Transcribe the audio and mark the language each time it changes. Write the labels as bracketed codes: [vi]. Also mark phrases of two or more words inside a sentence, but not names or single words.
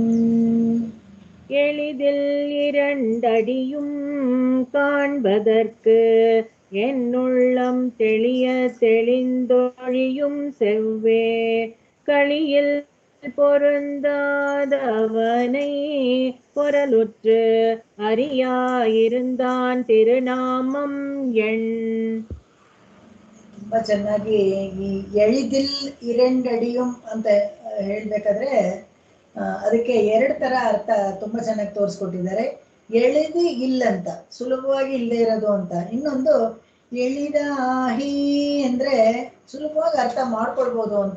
[ta] எளிதில் இரண்டடியும் காண்பதற்கு என்னுள்ளம் தெளிய தெளிந்தொழியும் செவ்வே களியில் பொருந்தாதவனை பொருளுற்று அறியாயிருந்தான் திருநாமம் எண். [kn] ತುಂಬಾ ಚೆನ್ನಾಗಿ ಈ [ta] எளிதில் இரண்டடியும் [kn] ಅಂತ ಹೇಳ್ಬೇಕಾದ್ರೆ ಅದಕ್ಕೆ ಎರಡು ತರ ಅರ್ಥ ತುಂಬಾ ಚೆನ್ನಾಗಿ ತೋರಿಸ್ಕೊಟ್ಟಿದ್ದಾರೆ. ಎಳೆದು ಇಲ್ಲಂತ ಸುಲಭವಾಗಿ ಇಲ್ಲದೆ ಇರೋದು ಅಂತ, ಇನ್ನೊಂದು ಎಳಿದಾಹಿ ಅಂದ್ರೆ ಸುಲಭವಾಗಿ ಅರ್ಥ ಮಾಡ್ಕೊಳ್ಬೋದು ಅಂತ.